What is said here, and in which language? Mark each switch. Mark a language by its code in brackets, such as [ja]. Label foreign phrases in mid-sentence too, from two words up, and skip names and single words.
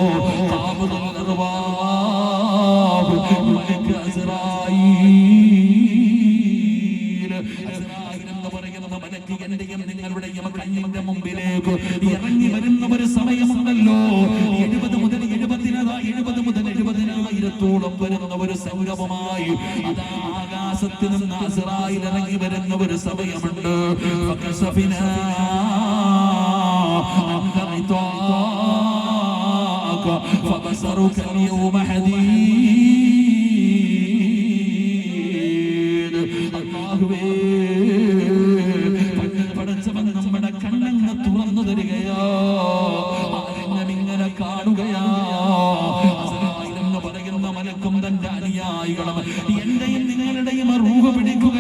[ml] നിങ്ങളുടെയും കണ്ണിന്റെ മുമ്പിലേക്ക് ഇറങ്ങി വരുന്ന ഒരു സമയമുണ്ടല്ലോ. 70 മുതൽ 70,000 വരുന്ന ഒരു സൗരഭമായി അതാ ആകാശത്ത് നിന്ന് അസ്റായിൽ ഇറങ്ങി വരുന്ന ഒരു സമയമുണ്ട്. [ar] فبصرك اليوم حديد. [ml] അല്ലാഹുവേ, പടച്ചവൻ നമ്മുടെ കണ്ണങ്ങ് തുറന്നു തരികയാ, ഇങ്ങനെ കാണുകയാ. എന്ന് പറയുന്ന മലക്കും തന്റെ അനുയായികളും എന്റെയും നിങ്ങളുടെയും റൂഹ് പിടിക്കുകയാണ്.